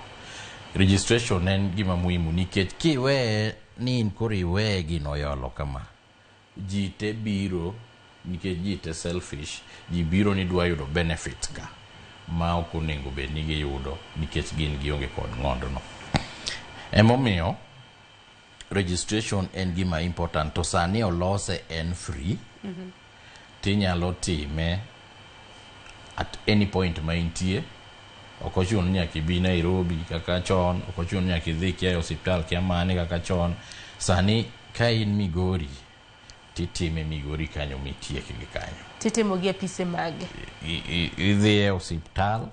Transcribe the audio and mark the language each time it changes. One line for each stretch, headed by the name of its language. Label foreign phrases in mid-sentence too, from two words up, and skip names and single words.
Luo (Kenya and Tanzania): Registration en gima muhimu nikech kiwe ni inkori we gino yolo kama ji te biro nikech ji te selfish ji biro ni dwa yudo benefit ka ma ok onego bed ni giyudo nikech gin gionge kod ng'ondno. Emomiyo registration en gima important to sani olose en free. Tinyalo time
English: at any point
Luo (Kenya and Tanzania): ma intie. Ok ochuno nyaka ibi Nairobi kaka chon, ok ochuno nyaka idhi kia hospital kia mane kaka chon. Sani ka in Migori titime Migori kanyo mitiek gi kanyo. Titimo gi apise mage. Idhi e hospital.